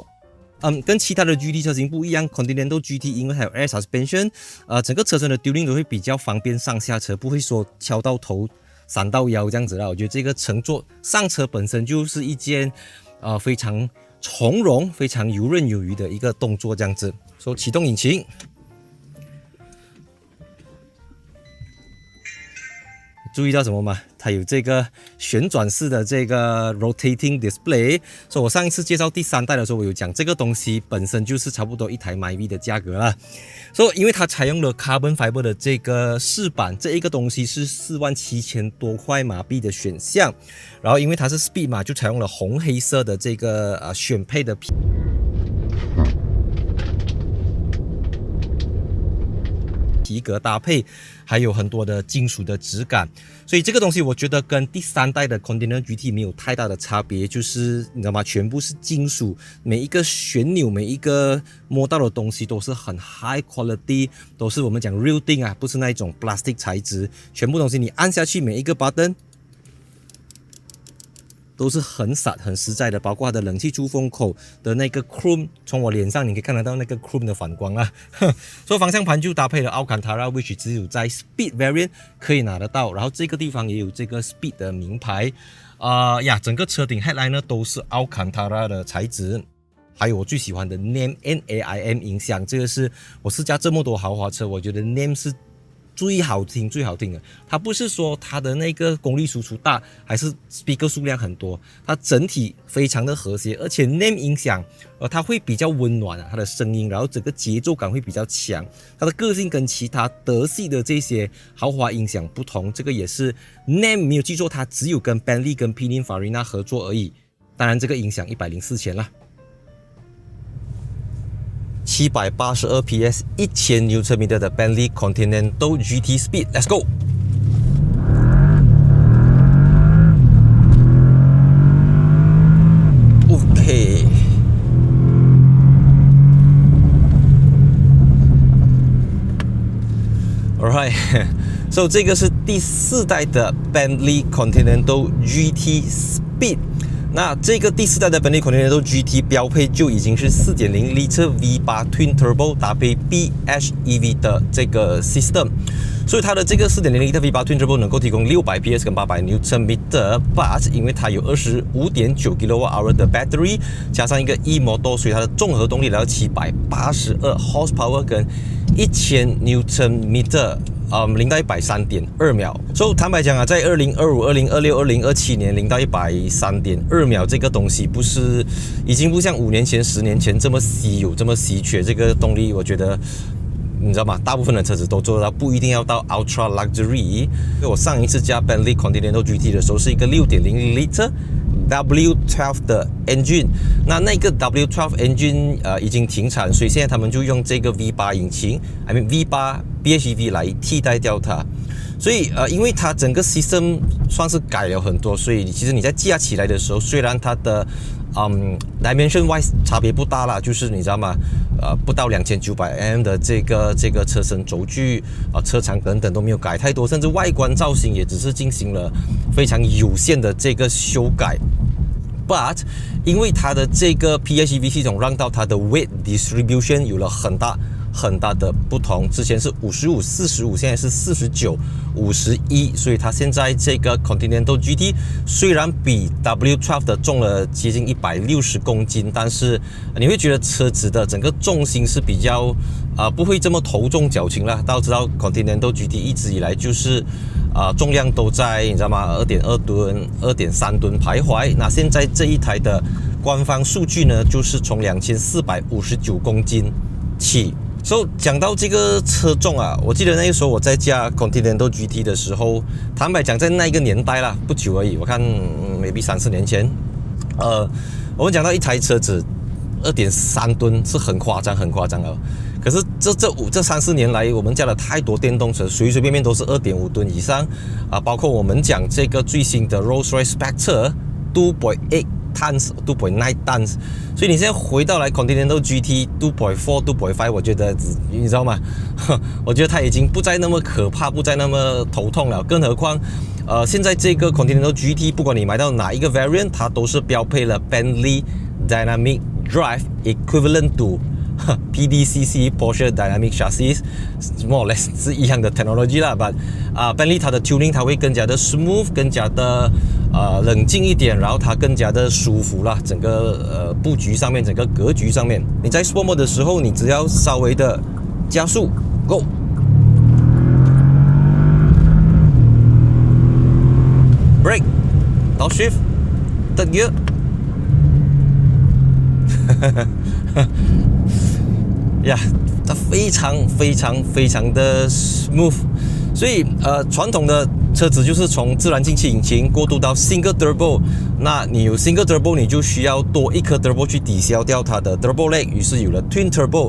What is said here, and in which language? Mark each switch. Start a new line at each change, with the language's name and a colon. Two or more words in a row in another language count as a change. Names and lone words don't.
Chinese: 跟其他的 GT 車型不一樣 ，Continental GT 因為還有
English: Air Suspension，
Chinese: 整個車身的丟令都會比較方便上下車，不會說敲到頭、閃到腰這樣子啦。我覺得這個乘坐上車本身就是一件非常從容、非常游刃有余的一個動作，這樣子。所以啟動引擎，注意到什麼嗎？它有這個旋轉式的這個
English: rotating display。
Chinese: 所以我上一次介紹第3代的時候，我有講這個東西本身就是差不多1台 Myvi 的價格啦。所以因為它採用了
English: carbon fiber
Chinese: 的這個飾板，這一個東西是47000多塊馬幣的選項。然後因為它是 Speed 嘛，就採用了紅黑色的這個選配的皮革搭配，還有很多的金屬的質感，所以這個東西我覺得跟第3代的 Continental GT 沒有太大的差別，就是你知道嗎？全部是金屬，每一個旋鈕，每一個摸到的東西都是很
English: high quality，
Chinese: 都是我們講
English: real thing
Chinese: 啊，不是那一種 plastic 材質，全部東西你按下去，每一個 button都是很閃很實在的，包括它的冷氣出风口的那個 chrome， 從我臉上你可以看得到那個 chrome 的反光啊。所以方向盤就搭配了 Alcantara，which 只有在
English: Speed Variant
Chinese: 可以拿得到，然後這個地方也有這個 Speed 的名牌。整個車頂 headline 呢都是 Alcantara 的材質，還有我最喜歡的 NAIM 音響，這個是我試駕這麼多豪華車，我覺得 NAIM 是最好聽的。它不是說它的那個功率輸出大，還是 speaker 數量很多，它整體非常的和諧，而且 NAIM 音響它会比較溫暖它的聲音，然後整個節奏感會比較強，它的個性跟其他德系的這些豪華音響不同，這個也是 NAIM 沒有記錯，它只有跟 Bentley 跟 Pininfarina 合作而已。當然這個音響104千啦。782 PS 1000 Nm的 Bentley Continental GT Speed，
English: Let's go！ OK， Alright， so
Chinese: 這個是第4代的 Bentley Continental GT Speed。那這個第4代的 Bentley Continental GT 標配就已經是
English: 4.0 litre V8 Twin Turbo
Chinese: 搭配 PHEV 的這個 system， 所以它的這個
English: 4.0 litre V8 Twin Turbo
Chinese: 能夠提供600 PS 跟800 Nm，but 因為它有 25.9 kWh 的 battery 加上一個 e-motor， 所以它的綜合動力來到782 horsepower 跟1000 Nm。0到100 3.2秒。所以坦白講啊，在2025、2026、2027年0到100 3.2秒這個東西已經不像5年前、10年前這麼稀有、這麼稀缺。這個動力我覺得你知道嗎？大部分的車子都做得到，不一定要到
English: Ultra Luxury。
Chinese: 因為我上一次駕 Bentley Continental GT 的時候是一個
English: 6.0 litre W12
Chinese: 的 engine， 那個
English: W12 engine
Chinese: 已經停產，所以現在他們就用這個 V8 引擎 V8 PHEV 來替代掉它。所以因為它整個 system 算是改了很多，所以其實你在駕起來的時候，虽然它的
English: dimension wise
Chinese: 差別不大啦，就是你知道嗎？不到2900mm 的這個車身軸距車長等等都沒有改太多，甚至外觀造型也只是進行了非常有限的這個修改。But 因為它的這個 PHEV 系統讓到它的
English: weight distribution
Chinese: 有了很大很大的不同。之前是55、45，现在是49、51，所以它现在这个 Continental GT 虽然比 W12 的重了接近160公斤，但是你会觉得车子的整个重心是比较不会这么头重脚輕啦。大家知道 Continental GT 一直以來就是重量都在你知道嗎 2.2 噸、2.3 噸徘徊。那現在這一台的官方數據呢，就是從2459公斤起。講到這個車重啊，我記得那個時候我在駕 Continental GT 的時候，坦白講在那個年代啦，不久而已，我看maybe 3-4年前，我們講到一台車子2.3噸是很誇張的。可是這3-4年來，我們駕了太多電動車，隨隨便便都是2.5噸以上包括我們講這個最新的 Rolls-Royce Spectre 2.8 tons 2.9 tons，所以你現在回到來 Continental GT 2.4 2.5， 我覺得你知道嗎？我覺得它已經不再那麼可怕，不再那麼頭痛了。更何況現在這個 Continental GT 不管你買到哪一個 variant， 它都是標配了
English: Bentley Dynamic Drive Equivalent to PDCC Porsche Dynamic Chassis more or less
Chinese: 是一樣的 technology 啦 but Bentley 它的 tuning 它會更加的 smooth， 更加的冷靜一點，然後它更加的舒服啦，整個布局上面，整個格局上面，你在 Sport Mode 的時候，你只要稍微的加速 Go Brake 到
English: Shift Third Gear
Chinese: 它非常的 smooth，所以傳統的車子就是從自然進氣引擎過渡到
English: Single Turbo，
Chinese: 那你有
English: Single Turbo，
Chinese: 你就需要多一顆 Turbo 去抵消掉它的
English: Turbo lag，
Chinese: 於是有了
English: Twin Turbo。